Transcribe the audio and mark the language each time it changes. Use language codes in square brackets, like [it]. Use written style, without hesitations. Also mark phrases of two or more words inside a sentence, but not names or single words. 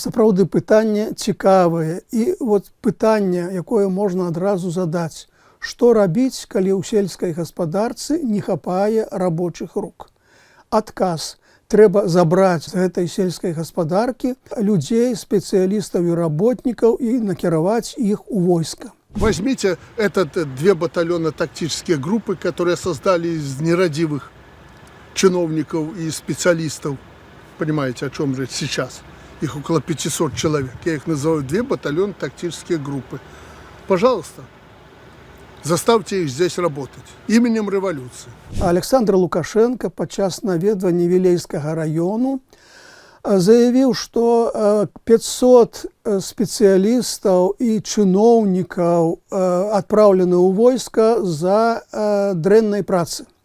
[be] Сапраўды пытанне цікавае. І вот пытанне, якое можна адразу задаць. Што рабіць, калі ў сельскай гаспадарцы не хапае рабочых рук? Адказ. Трэба забраць з гэтай сельскай гаспадаркі людзей, спецыялістаў і работнікаў і накіраваць іх у войска. [ru] Возьмите две батальона тактические группы, которые создали из нерадивых чиновников и специалистов. Понимаете, о чем речь сейчас? Их около 500 человек. Я их называю две батальона тактические группы. Пожалуйста, заставьте их здесь работать именем революции. [be] Александр Лукашенко падчас наведвання Вілейскага раёну заявіў, што 500 спецыялістаў і чыноўнікаў адпраўлены ў войска за дрэннай працы.